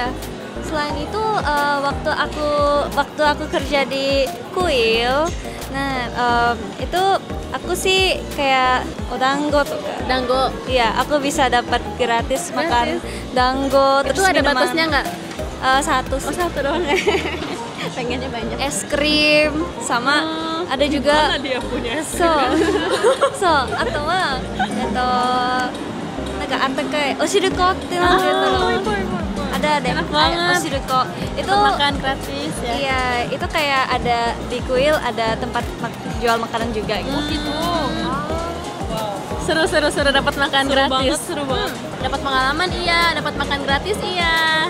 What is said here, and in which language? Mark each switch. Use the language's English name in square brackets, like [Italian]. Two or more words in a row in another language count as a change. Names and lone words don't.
[Indonesian] Selain itu waktu aku kerja di Kuil, nah itu aku sih kayak odango tuh. Dango. Iya, aku bisa dapat gratis makan dango. Itu Terus ada minuman. batasnya nggak? Satu sih. Satu doang. Pengennya banyak. Es krim sama ada juga Mana dia punya es so atau [Japanese] atakai oshirukoってなんて言うんだろう。ada [Indonesian] Enak banget. oshiruko itu Tempat makan gratis ya. iya, itu kayak ada di Kuil ada tempat jual makanan juga gitu. Seru dapat makan gratis. Seru banget. Dapat pengalaman iya, dapat makan gratis iya.